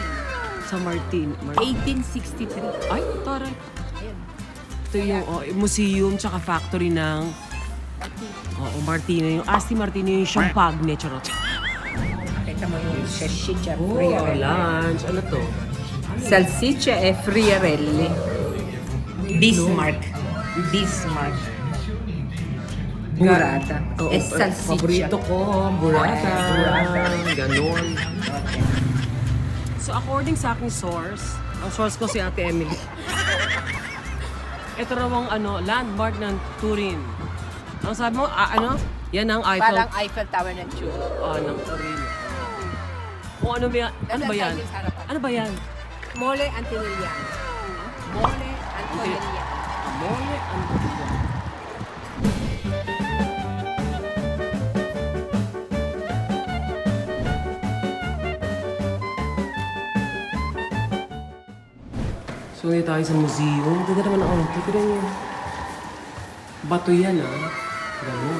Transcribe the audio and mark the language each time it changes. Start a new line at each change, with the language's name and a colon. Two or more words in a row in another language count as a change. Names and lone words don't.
Filipino: Sa Martin. 1863. Ay, taray. Ayan. Ito yung museum tsaka factory ng... Martino. Yung Asti Martino yung champagne. Charot. Kita mo yung salsiccia Oh, friarelli. lunch. Ano to?
Italian: Salsiccia e friarelli. Bismarck. Bismarck. Burrata. E salsiccia.
Filipino: Paborito ko, burrata. Ganon. So according sa aking source, ang source ko si Ate Emily. Ito raw ang landmark ng Turin. Ang sabi mo, yan ang Eiffel. Parang Eiffel Tower ng Turin. Ng Turin. Kung ano ba yan? Ano ba yan? Ano ba yan? Mole Antonelliano. Mole Antonelliano. Amore ang So, ngayon tayo sa museum. Ganda naman ako. Tignan niyo. Bato yan, Ganun.